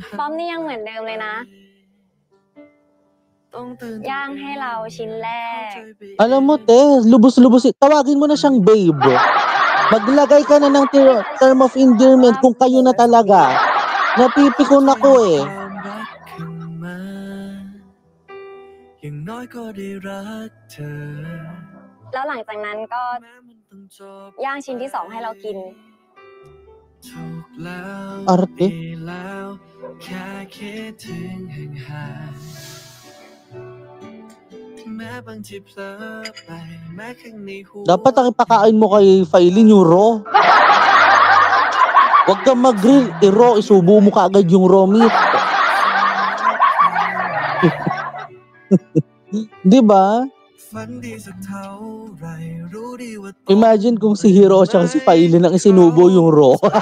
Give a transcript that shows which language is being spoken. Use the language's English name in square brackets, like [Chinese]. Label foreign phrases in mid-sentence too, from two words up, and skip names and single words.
[Thai] ป๊อปนี่ยังเหมือนเดิมเลยนะ ย่างให้เราชิ้นแรก [Filipino] Alam mo, te, lubos-lubos. Tawagin mo na siyang babe. Maglagay ka na ng [English] term of endearment [Filipino] kung kayo na talaga. Napipikon ako eh. [Thai] อย่างน้อยก็ได้รักเธอ แล้วหลังจากนั้นก็ย่างชิ้นที่ 2ให้เรากิน ถูกแล้ว [Filipino] Arte. [Thai] ดีแล้วแค่คิดถึงห่างๆแม้บางทีเผลอไปแม้ข้างในหัว [Filipino] Dapat ang ipakain mo kay Failin yung raw. Huwag kang mag-grill. I-raw, isubo mo kaagad yung [English] raw meat. [Filipino] Di ba? Imagine kung si Hiro at si Failin ang isinubo yung raw.